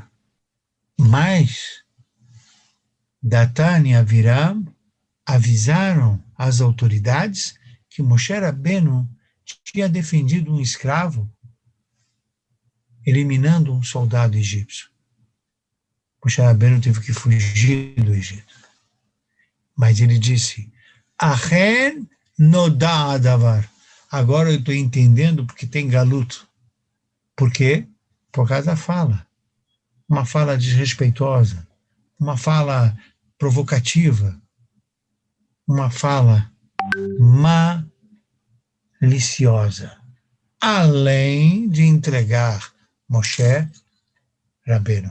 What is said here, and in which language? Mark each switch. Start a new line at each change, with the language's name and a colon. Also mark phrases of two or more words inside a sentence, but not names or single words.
Portuguese: Mas Datan e Aviram avisaram as autoridades que Moshe Rabbeinu tinha defendido um escravo, eliminando um soldado egípcio. Moshe Rabbeinu teve que fugir do Egito. Mas ele disse,
Hebrew: אכן נודע הדבר.
Portuguese: Agora eu estou entendendo porque tem galuto. Por quê? Por causa da fala. Uma fala desrespeitosa, uma fala provocativa, uma fala maliciosa, além de entregar Moshe Rabbeinu.